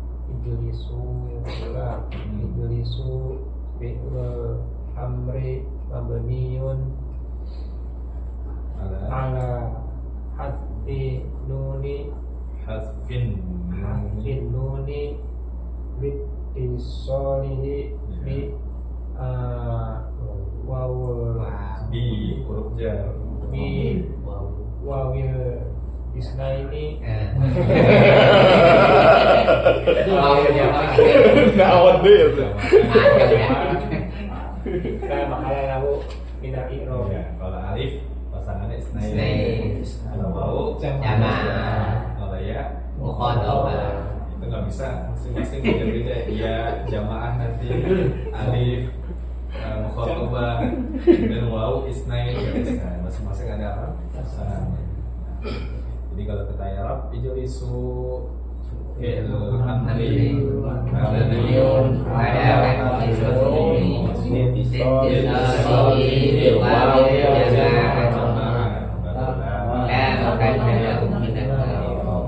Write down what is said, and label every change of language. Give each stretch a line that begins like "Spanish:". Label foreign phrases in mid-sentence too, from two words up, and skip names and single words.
Arabic: اجلسوا فعل الأمر مبني على حذف النون باتصاله ب بحروف جر بواو الاثنين
Sundanese: Naon deh.
Arabic: لا محل له من الإعراب.
Indonesian: Kalau alif pasangannya isnaini, kalau
Arabic: واو الجماعة,
Indonesian: kalau
Arabic: ياء المخاطبة.
Indonesian: Itu nggak bisa, masing-masing beda-beda.
Arabic: ياء الجماعة
Indonesian: nanti
Arabic: ألف المخاطبة
Indonesian: dan
Arabic: واو الاثنين
Indonesian: nggak bisa, masing-masing ada apa? Pasangannya. Jadi kalau kita i'rab
Arabic: اجلسوا فعل الأمر مبني على حرف Ditasrif واو الجماعة لا محل له من الإعراب.